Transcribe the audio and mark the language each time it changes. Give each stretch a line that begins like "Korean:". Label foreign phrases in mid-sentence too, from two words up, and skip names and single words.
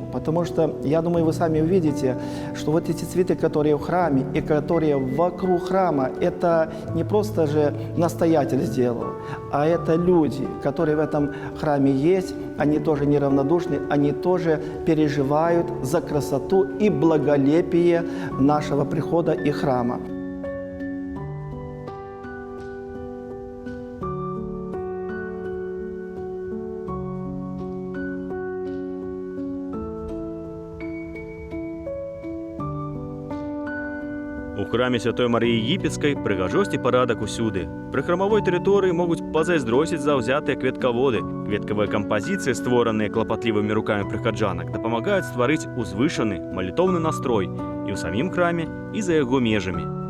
Russian: Потому что, я думаю, вы сами увидите, что вот эти цветы, которые в храме и которые вокруг храма, это не просто же настоятель сделал, а это люди, которые в этом храме есть, они тоже неравнодушны, они тоже переживают за красоту и благолепие нашего прихода и храма.
Belarusian: У храме Святой Марыі Егіпецкай прыгажосць і парадак усюды. Пры храмавой тэрыторыі могуць пазайздросіць заўзятыя кветкаводы. Кветкавыя кампазіцыі, створаныя клапатлівымі рукамі прыхаджанак, дапамагаюць стварыць узвышаны малітоўны настрой і ў самім храме, і за яго межамі.